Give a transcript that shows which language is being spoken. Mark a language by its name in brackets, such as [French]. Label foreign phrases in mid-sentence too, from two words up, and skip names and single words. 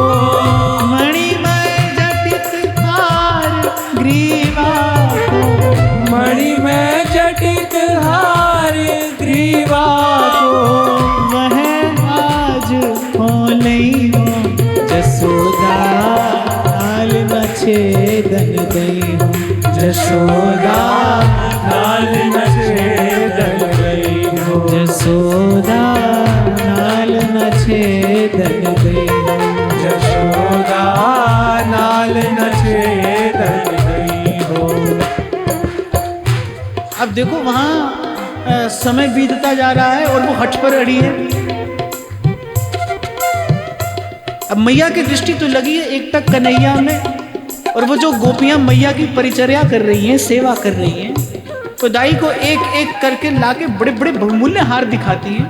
[Hindi] मणि में जटित हार ग्रीवा को, मणि में जटित हार ग्रीवा को, [Braj] वह आज हो नहीं हो जसोदा, नाल न छेदन दई हो जसोदा नाल न छेदन दई हो। जसोदा नाल न छेदन दई हो। जसोदा नाल न छेदन दई हो। [Hindi] अब देखो वहां समय बीतता जा रहा है और वो हट पर अड़ी है। अब मैया की दृष्टि तो लगी है एक तक कन्हैया में, और वो जो गोपियां मैया की परिचर्या कर रही हैं, सेवा कर रही हैं, तो दाई को एक एक करके लाके बड़े बड़े बहुमूल्य हार दिखाती हैं।